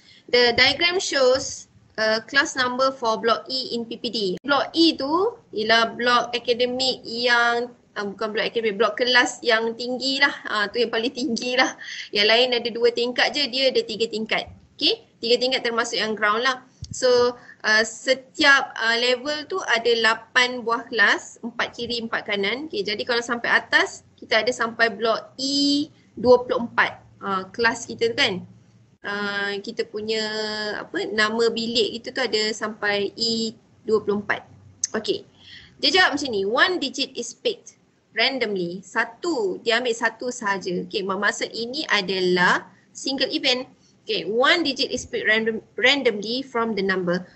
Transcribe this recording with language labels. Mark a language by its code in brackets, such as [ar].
[en] The diagram shows class number for block E in PPD. [ms] Block E tu ialah blok akademik yang bukan blok akademik, blok kelas yang tinggi lah. Tu yang paling tinggi lah. Yang lain ada 2 tingkat je, dia ada 3 tingkat. Okay, 3 tingkat termasuk yang ground lah. So setiap level tu ada 8 buah kelas, 4 kiri 4 kanan. Okay, jadi kalau sampai atas kita ada sampai blok E24 kelas kita tu kan. Kita punya nama bilik itu tu ada sampai E24. Okey. Dia jawab macam ni, [en] one digit is picked randomly. [ms] Dia ambil satu sahaja. Okey, maksud ini adalah [en] single event. Okey, one digit is picked randomly from the number.